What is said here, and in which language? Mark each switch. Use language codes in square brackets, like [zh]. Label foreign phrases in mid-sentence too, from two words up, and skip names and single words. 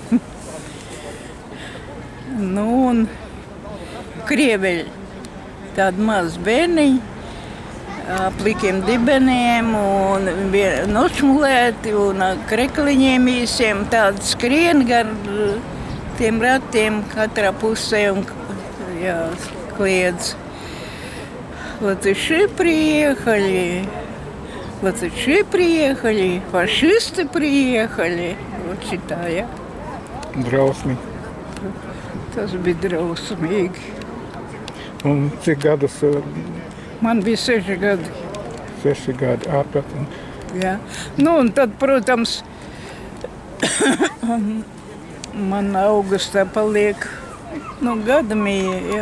[lv] Un krieveļi, tādi mazi bērniņi, plikiem dibeniem un nošmulēti un krekliņiem īsiem, tādi skrien gar tiem ratiem katrā pusē un kliedz. [ru] Латыши приехали, фашисты приехали. Вот читая. [lv] Drausmīgi. Tas bija drausmīgi. Un cik gadus? Man bija 6 gadi. 6 gadi, ārprāt. Jā. Un tad, protams, man augustā paliek gada mīja, jā.